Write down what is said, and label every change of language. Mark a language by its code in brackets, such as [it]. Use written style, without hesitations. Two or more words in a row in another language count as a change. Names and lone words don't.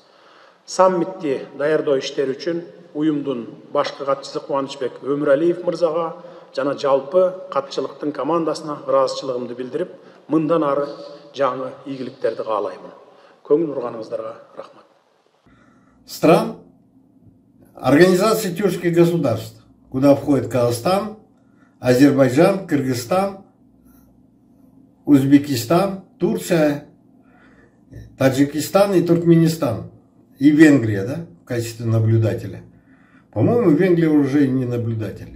[ky] Саммитти даярдоо иштери үчүн уюмдун башкы катчысы Кубанычбек Өмүралиев мырзага жана жалпы катчылыктын командасына ыраазычылыгымды билдирип, мындан ары жаңы ийгиликтерди каалаймын. Көңүл бурганыңыздарга рахмат. [ru] Стран Организации тюркских государств, куда входит Казахстан, Азербайджан, Кыргызстан, Узбекистан, Турция, Таджикистан и Туркменистан. И Венгрия, да, в качестве наблюдателя. По-моему, Венгрия уже не наблюдатель.